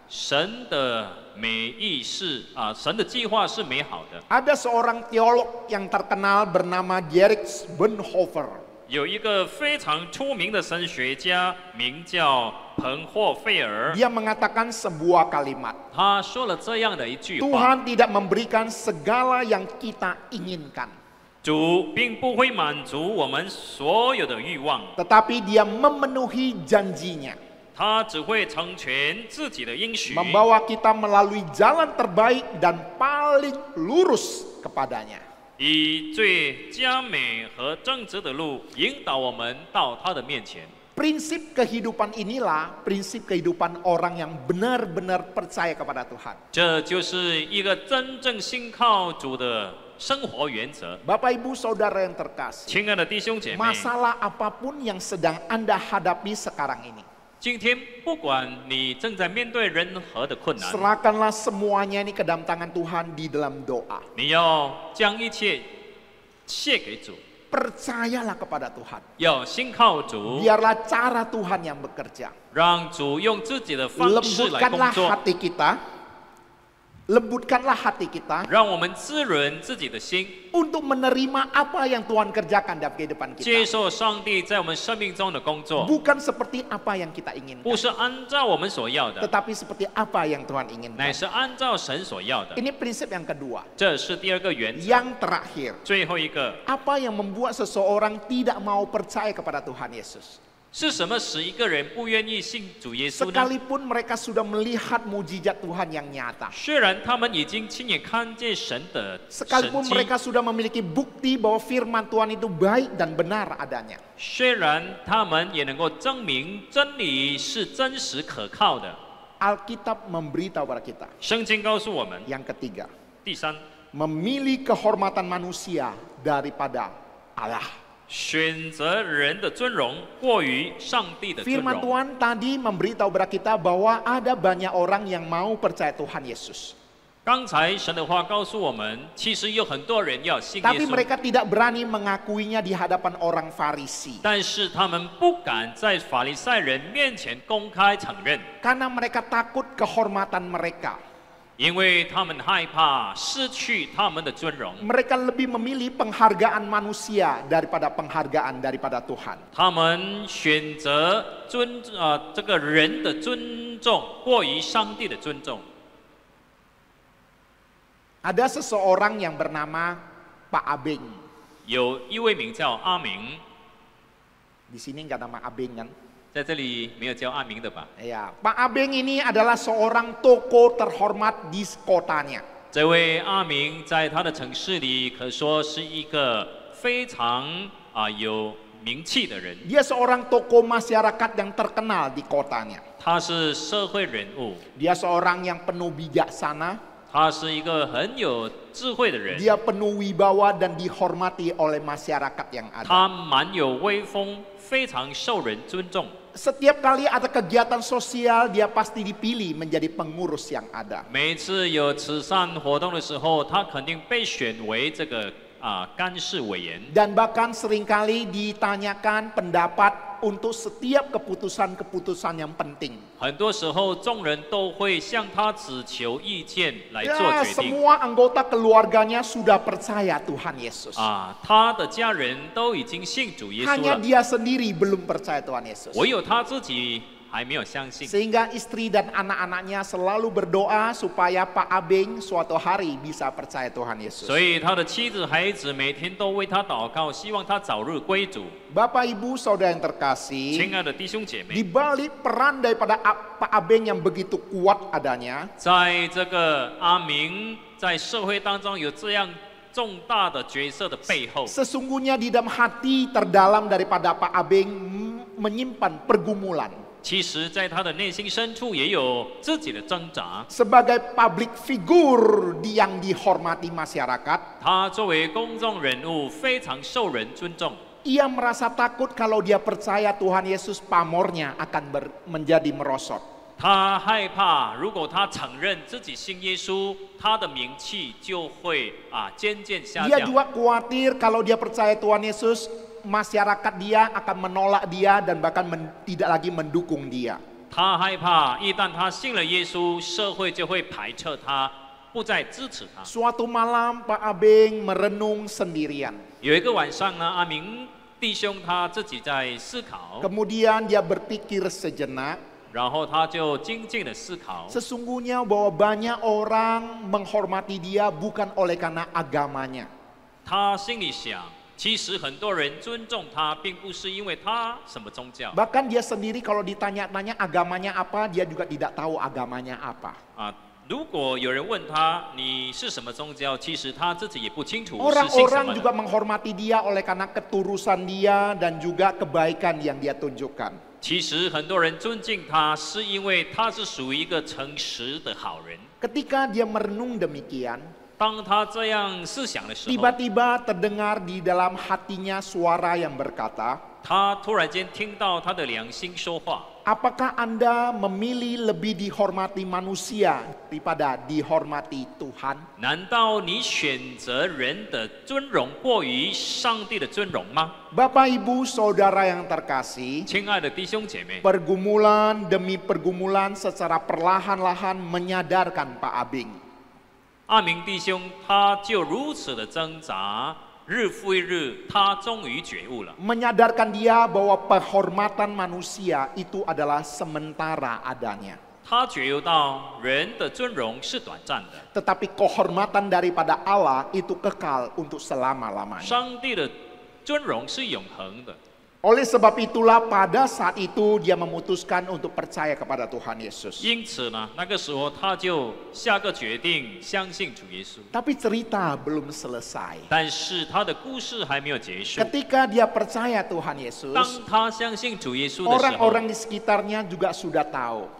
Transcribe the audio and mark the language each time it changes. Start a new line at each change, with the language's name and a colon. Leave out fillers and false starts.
Chinese: 神的美意是神的计划是美好的。
Indonesian: Ada seorang teolog yang terkenal bernama Dietrich Bonhoeffer.
Chinese: 有一个非常出名的神学家，名叫彭霍费尔，
Indonesian: Dia mengatakan sebuah kalimat,
Chinese: 他说了这样的一句话：
Indonesian: Tuhan tidak memberikan segala yang kita inginkan,
Chinese: 主并不会满足我们所有的欲望，
Indonesian: tetapi Dia memenuhi janjinya,
Chinese: 他只会成全自己的应许，
Indonesian: membawa kita melalui jalan terbaik dan paling lurus kepadanya.
Chinese: 以最佳美和正直的路引导我们到他的面前。
Indonesian: Prinsip kehidupan inilah prinsip kehidupan orang yang benar-benar percaya kepada Tuhan.
Chinese: 这就是一个真正信靠主的生活原则。
Indonesian: Bapak Ibu Saudara yang terkasih,
Chinese: 亲爱的弟兄姐妹，
Indonesian: masalah apapun yang sedang Anda hadapi sekarang ini,
Chinese: 今天不管你正在面对任何的困难，
Indonesian: serahkanlah semuanya ini ke dalam tangan Tuhan di dalam doa.
Chinese: 你要将一切献给主，
Indonesian: Percayalah kepada Tuhan.
Chinese: 要信靠主，
Indonesian: Biarlah cara Tuhan yang bekerja.
Chinese: 让主用自己的方式来工
Indonesian: Lembutkanlah
Chinese: 作，
Indonesian: hati kita. Lembutkanlah hati kita
Chinese: 让我们滋润自己的心，
Indonesian: untuk menerima apa yang Tuhan kerjakan dalam kehidupan
Chinese: 接
Indonesian: kita.
Chinese: 受上帝在我们生命中的工作，
Indonesian: Bukan seperti apa yang kita
Chinese: 不
Indonesian: inginkan,
Chinese: 是按照我们所要的，
Indonesian: tetapi seperti apa yang Tuhan
Chinese: 乃
Indonesian: inginkan.
Chinese: 是按照神所要的。
Indonesian: Ini prinsip yang kedua.
Chinese: 这是第二个原则。
Indonesian: Yang terakhir,
Chinese: 最后一个
Indonesian: apa yang membuat seseorang tidak mau percaya kepada Tuhan Yesus?
Chinese: 是什么使一个人不愿意信主耶稣呢？
Indonesian: Sekalipun mereka sudah melihat mujizat Tuhan yang nyata.
Chinese: 虽然他们已经亲眼看见神的神
Indonesian: Sekalipun
Chinese: 迹，
Indonesian: mereka sudah memiliki bukti bahwa firman Tuhan itu baik dan benar adanya.
Chinese: 虽然他们也能够证明真理是真实可靠的。
Indonesian: Alkitab memberitahu kepada kita.
Chinese: 圣经告诉我们，
Indonesian: Yang ketiga,
Chinese: 第三，
Indonesian: memilih kehormatan manusia daripada Allah.
Chinese: 选择人的尊荣过于上帝的尊
Indonesian: Firman
Chinese: 荣。
Indonesian: Tuhan tadi memberitahu kepada kita bahwa ada banyak orang yang mau percaya Tuhan Yesus.
Chinese: 刚才神的话告诉我们，其实有很多人要信耶
Indonesian: Tapi
Chinese: 稣，
Indonesian: mereka tidak berani mengakuinya di hadapan orang Farisi.
Chinese: 但是他们不敢在法利赛人面前公开承认，
Indonesian: Karena mereka takut kehormatan mereka.
Chinese: 因为他们害怕失去他们的尊荣。
Indonesian: Mereka lebih memilih penghargaan manusia daripada penghargaan daripada Tuhan.
Chinese: 他们选择这个人的尊重过于上帝的尊重。
Indonesian: Ada seseorang yang bernama Pak Abeng.
Chinese: 有一位名叫阿明，
Indonesian: Di sini nggak nama Abeng kan?
Chinese: 在这里没有叫阿明的吧？
Indonesian: Ya, Pak Abeng ini adalah seorang tokoh terhormat di kotanya.
Chinese: 这位阿明在他的城市里可说是一个非常有名气的人，
Indonesian: Dia seorang tokoh masyarakat yang terkenal di kotanya.
Chinese: 他是社会人物，
Indonesian: Dia seorang yang penuh bijaksana,
Chinese: 他是一个很有智慧的人，
Indonesian: dia penuh wibawa dan dihormati oleh masyarakat yang ada.
Chinese: 他蛮有威风，非常受人尊重。
Indonesian: Setiap kali ada kegiatan sosial, dia pasti dipilih menjadi pengurus yang ada.
Chinese: 每一次有慈善活动的时候，他肯定被选为这个干事委员，
Indonesian: Dan bahkan seringkali ditanyakan pendapat untuk setiap keputusan-keputusan yang penting.
Chinese: 很多时候，众人都会向他只求意见来做
Indonesian: Ya,
Chinese: 决定。
Indonesian: semua anggota keluarganya sudah percaya Tuhan Yesus.
Chinese: 他的家人都已经信主耶稣
Indonesian: Hanya
Chinese: 了，
Indonesian: dia sendiri belum percaya Tuhan Yesus.
Chinese: 唯有他自己还没有相信。
Indonesian: Sehingga istri dan anak-anaknya selalu berdoa supaya Pak Abeng suatu hari bisa percaya Tuhan Yesus.
Chinese: 所以他的妻子、孩子每天都为他祷告，希望他早日归主。
Indonesian: Bapak Ibu Saudara yang
Chinese: 亲
Indonesian: terkasih,
Chinese: 爱的弟兄姐
Indonesian: di
Chinese: 妹，
Indonesian: balik peran daripada Pak Abeng yang begitu kuat adanya,
Chinese: 在这个阿明在社会当中有这样重大的角色的背后，
Indonesian: sesungguhnya di dalam hati terdalam daripada Pak Abeng menyimpan pergumulan.
Chinese: 其实在他的内心深处也有自己的挣扎。
Indonesian: Sebagai public figure yang dihormati masyarakat,
Chinese: 他作为公众人物，非常受人尊重。
Indonesian: ia merasa takut kalau dia percaya Tuhan Yesus, pamornya akan menjadi merosot.
Chinese: 他害怕，如果他承认自己信耶稣，他的名气就会渐渐下
Indonesian: Dia
Chinese: 降。
Indonesian: juga khawatir kalau dia percaya Tuhan Yesus, masyarakat dia akan menolak dia dan bahkan tidak lagi mendukung dia.
Chinese: 他害怕，一旦他信了耶稣，社会就会排斥他，不再支持他。
Indonesian: Suatu malam Pak Abeng merenung sendirian.
Chinese: 有一个晚上呢，阿明弟兄他自己在思考，
Indonesian: Kemudian dia berpikir sejenak,
Chinese: 然后他就静静的思考，
Indonesian: sesungguhnya bahwa banyak orang menghormati dia bukan oleh karena agamanya.
Chinese: 他心里想，其实很多人尊重他，并不是因为他什么宗教
Indonesian: Bahkan dia sendiri kalau ditanya-tanya agamanya apa, dia juga tidak tahu agamanya apa.
Chinese: 如果有人问他你是什么宗教，其实他自己也不清楚是信什
Indonesian: Orang-orang
Chinese: 么
Indonesian: juga
Chinese: 的。
Indonesian: menghormati dia oleh karena keturusan dia dan juga kebaikan yang dia tunjukkan.
Chinese: 其实很多人尊敬他，是因为他是属于一个诚实的好人。
Indonesian: Ketika dia merenung demikian,
Chinese: 当他这样思想的时候，
Indonesian: tiba-tiba terdengar di dalam hatinya suara yang berkata,
Chinese: 他突然间听到他的良心说话。
Indonesian: apakah Anda memilih lebih dihormati manusia daripada dihormati Tuhan?
Chinese: 难道你选择人的尊荣过于上帝的尊荣吗？
Indonesian: Bapak Ibu Saudara yang terkasih,
Chinese: 亲爱的弟兄姐妹，
Indonesian: pergumulan demi pergumulan secara perlahan-lahan menyadarkan Pak Abeng.
Chinese: 阿明弟兄他就如此的挣扎，日复一日，他终于觉悟了。
Indonesian: Menyadarkan dia bahwa penghormatan manusia itu adalah sementara adanya.
Chinese: 他觉悟到人的尊荣是短暂的，
Indonesian: Tetapi kehormatan daripada Allah itu kekal untuk selama-lamanya.
Chinese: 上帝的尊荣是永恒的。
Indonesian: Oleh sebab itulah pada saat itu dia memutuskan untuk percaya kepada Tuhan Yesus.
Chinese: 因此呢，那个时候他就下个决定，相信主耶稣。
Indonesian: Tapi cerita belum selesai.
Chinese: 但是他的故事还没有结束。
Indonesian: Ketika dia percaya Tuhan Yesus,
Chinese: 当他相信主耶稣的时候，
Indonesian: orang-orang di sekitarnya juga sudah tahu.